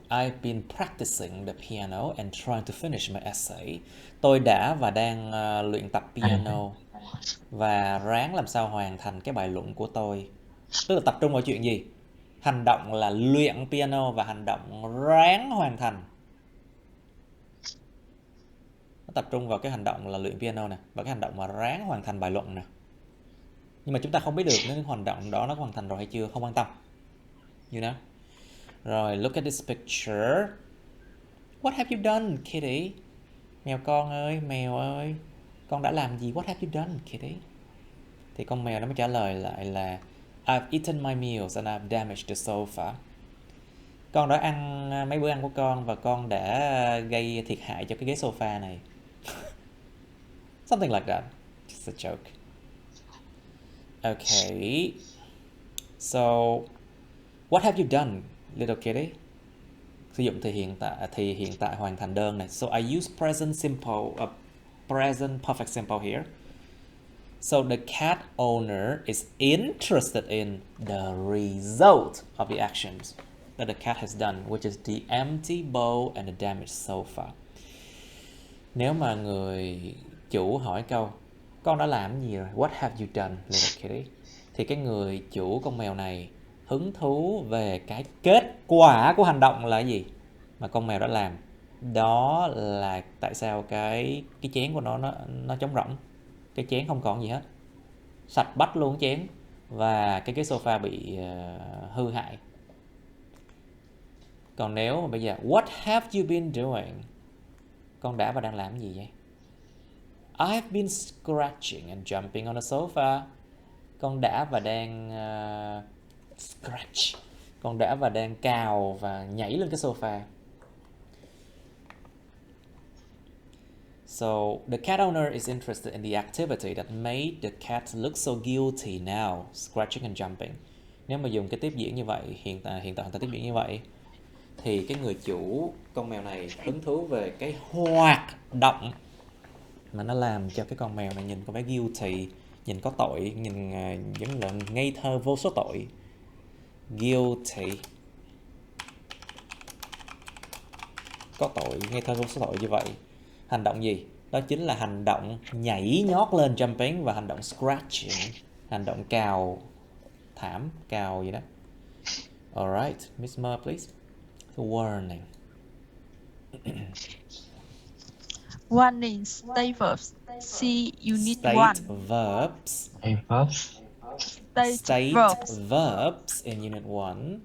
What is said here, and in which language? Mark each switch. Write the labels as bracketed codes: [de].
[en] I've been practicing the piano and trying to finish my essay. [vi] Tôi đã và đang luyện tập piano và ráng làm sao hoàn thành cái bài luận của tôi. Tức là tập trung vào chuyện gì? Hành động là luyện piano và hành động ráng hoàn thành. Nó tập trung vào cái hành động là luyện piano nè và cái hành động mà ráng hoàn thành bài luận nè. Nhưng mà chúng ta không biết được nếu hành động đó nó hoàn thành rồi hay chưa, không quan tâm. [en] You know? Rồi, look at this picture. What have you done, Kitty? [vi] Mèo con ơi, mèo ơi, con đã làm gì? [en] What have you done, Kitty? [vi] Thì con mèo nó mới trả lời lại là [en] I've eaten my meals and I've damaged the sofa. [vi] Con đã ăn mấy bữa ăn của con và con đã gây thiệt hại cho cái ghế sofa này. [en] Something like that. Just a joke. Okay. So, what have you done, little kitty? [vi] Sử dụng thì hiện tại hoàn thành đơn này. [en] So I use present simple, present perfect simple here. So the cat owner is interested in the result of the actions that the cat has done, which is the empty bowl and the damaged sofa. [vi] Nếu mà người chủ hỏi câu con đã làm gì rồi? [en] What have you done, little kitty? [vi] Thì cái người chủ con mèo này hứng thú về cái kết quả của hành động là gì mà con mèo đã làm. Đó là tại sao cái chén của nó trống rỗng. Cái chén không còn gì hết. sạch bách luôn chén, và cái sofa bị hư hại. Còn nếu mà bây giờ [en] what have you been doing, [vi] con đã và đang làm gì vậy? [en] I've been scratching and jumping on the sofa. [vi] Con đã và đang scratch. Con đã và đang cào và nhảy lên cái sofa. [en] So the cat owner is interested in the activity that made the cat look so guilty now, scratching and jumping. [vi] Nếu mà dùng cái tiếp diễn như vậy, hiện tại người ta tiếp diễn như vậy, thì cái người chủ con mèo này hứng thú về cái hoạt động mà nó làm cho cái con mèo này nhìn có vẻ guilty, nhìn có tội, nhìn giống là ngây thơ vô số tội. Guilty, có tội, ngây thơ vô số tội như vậy. Hành động gì? Đó chính là hành động nhảy nhót lên jumping và hành động scratching, hành động cào thảm, cào gì đó. [en] Alright, Miss Mer, please. Warning. Warning, state verbs. See Unit State 1. verbs. State verbs in Unit 1.